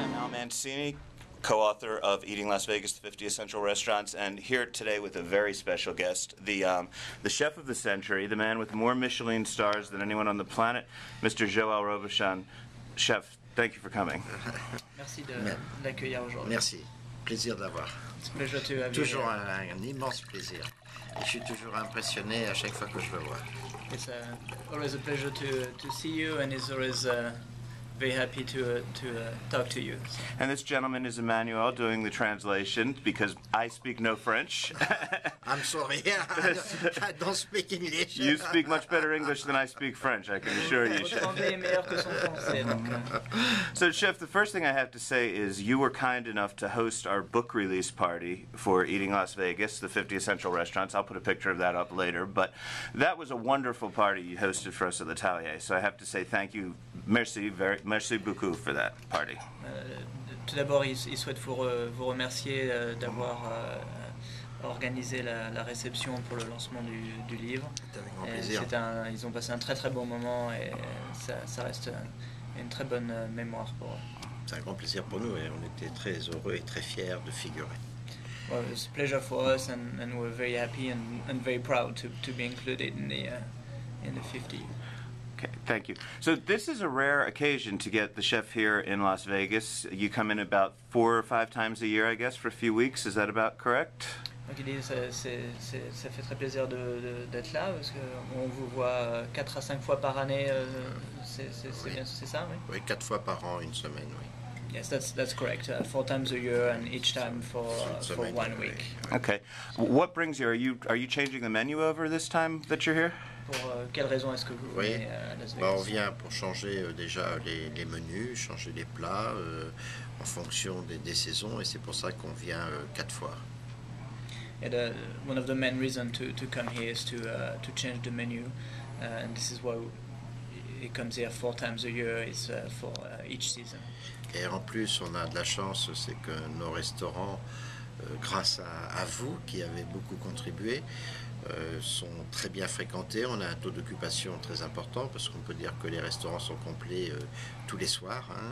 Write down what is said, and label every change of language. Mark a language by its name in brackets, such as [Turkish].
[English] Mancini, co-author of Eating Las Vegas, the 50 Essential Restaurants, and here today with a very special guest, the chef of the century, the man with more Michelin stars than anyone on the planet, Mr. Joël Robuchon. Chef, thank you for coming. [French] Merci de l'accueillir aujourd'hui. Merci, plaisir de l'avoir. [English] It's a pleasure to have [French] Toujours [English] you. [French] un immense plaisir. Et je suis toujours impressionné à chaque fois que je le vois. [English] It's always a pleasure to see you, and it's always very happy to talk to you. So. And this gentleman is Emmanuel doing the translation because I speak no French. I'm sorry, I don't speak English. You speak much better English than I speak French, I can assure you, [French] Votre [English] Chef. [French] anglais est meilleur que son français, donc. [English] So, Chef, the first thing I have to say is you were kind enough to host our book release party for Eating Las Vegas, the 50 Essential Restaurants. I'll put a picture of that up later. But that was a wonderful party you hosted for us at l'Atelier. So I have to say thank you, [French] merci beaucoup [English] for that party. [French] Tout d'abord, il souhaite vous remercier d'avoir organisé la réception pour le lancement du livre. C'est avec grand plaisir. Ils ont passé un très très bon moment et ça reste une très bonne mémoire pour eux. C'est un grand plaisir pour nous et on était très heureux et très fiers de figurer. [English] Well, it's a pleasure for us, and we're very happy and very proud to be included in the 50. Okay, thank you. So this is a rare occasion to get the chef here in Las Vegas. You come in about 4 or 5 times a year, I guess, for a few weeks. Is that about correct? [French] Donc il dit ça fait très plaisir d'être là parce qu'on vous voit 4 à 5 fois par année. C'est bien, c'est ça, oui? Oui, 4 fois par an, une semaine, oui. [English] Yes, that's correct. 4 times a year, and each time for 1 week. Okay. What brings you? Are you changing the menu over this time that you're here? [French] Pour quelle raison est-ce que vous Oui, venez à Las Vegas? on vient pour changer déjà les menus, changer les plats en fonction des saisons et c'est pour ça qu'on vient 4 fois. [English] And, one of the main reasons to come here is to change the menu, and this is why it comes here 4 times a year. It's for each season. [French] Et en plus, on a de la chance, c'est que nos restaurants, grâce à vous qui avez beaucoup contribué, sont très bien fréquentés. On a un taux d'occupation très important parce qu'on peut dire que les restaurants sont complets tous les soirs.